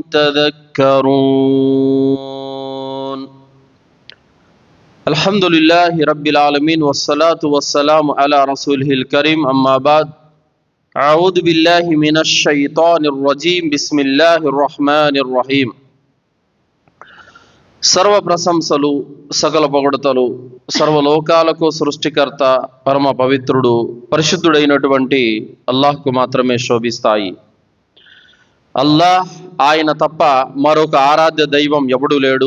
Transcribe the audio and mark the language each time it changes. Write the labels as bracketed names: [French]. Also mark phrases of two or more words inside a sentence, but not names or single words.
[Arabic] تذكرون الحمد لله رب العالمين والصلاة والسلام على رسوله الكريم أما بعد أعوذ بالله من الشيطان الرجيم بسم الله الرحمن الرحيم [Telugu] సర్వ ప్రశంసలు సకల పొగడతలు సర్వలోకాలకు సృష్టికర్త పరమ పవిత్రుడు పరిశుద్ధుడైనటువంటి అల్లాహ్కు మాత్రమే శోభిస్తాయి. అల్లాహ్ ఆయన తప్ప మరొక ఆరాధ్య దైవం ఎవడు లేడు.